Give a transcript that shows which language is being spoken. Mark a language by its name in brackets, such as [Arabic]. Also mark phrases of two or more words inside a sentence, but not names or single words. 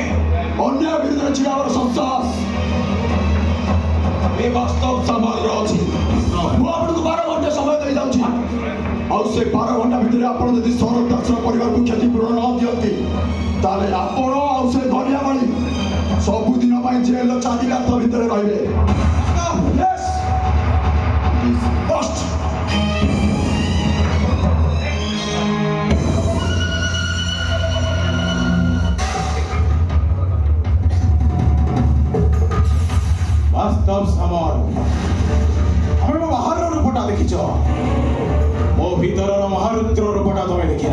[Odia] ଅନ୍ୟ ବିରୁଦ୍ଧରେ ଛିଡ଼ାବାର ସଂସାହସ ଏ ବାସ୍ତବ ସମାଜର ଅଛି। ମୁଁ ଆପଣଙ୍କୁ 12 ଘଣ୍ଟା ସମୟ ଦେଇଯାଉଛି, ଆଉ ସେ 12 ଘଣ୍ଟା ଭିତରେ ଆପଣ ଯଦି ଶରଦ ଦାସର ପରିବାରକୁ କ୍ଷତିପୂରଣ ନ ଦିଅନ୍ତି ତାହେଲେ ଆପଣ ଆଉ ସେ ଧନିଆ ମାଳି ସବୁଦିନ ପାଇଁ ଜେଲର ଚାରିକାନ୍ଥ ଭିତରେ ରହିବେ। [English] Yes! It is must. [Odia] ବାସ୍ତବ ସାମଲ, ଆମେ ମୋ ବାହାରର ରୂପଟା ଦେଖିଛ, ମୋ ଭିତରର ମହାରୁଦ୍ର ରୂପଟା ତମେ ଦେଖିଛ।